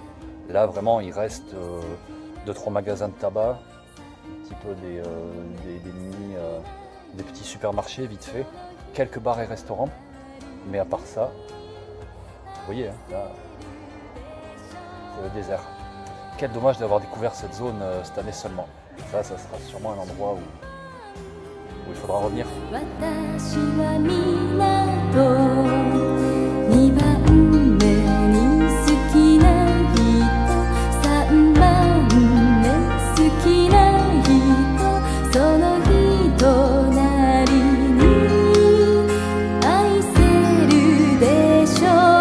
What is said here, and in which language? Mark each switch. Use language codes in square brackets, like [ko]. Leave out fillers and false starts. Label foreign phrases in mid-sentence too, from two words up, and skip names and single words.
[fr] Là, vraiment, il reste 2-3 magasins de tabac, un petit peu des petits supermarchés vite fait, quelques bars et restaurants. Mais à part ça, vous voyez, hein, là, c'est le désert. Quel dommage d'avoir découvert cette zone cette année seulement. Ça sera sûrement un endroit où il faudra revenir. [ja] 私は港2番目に好きな人3番目好きな人その人なりに愛せるでしょ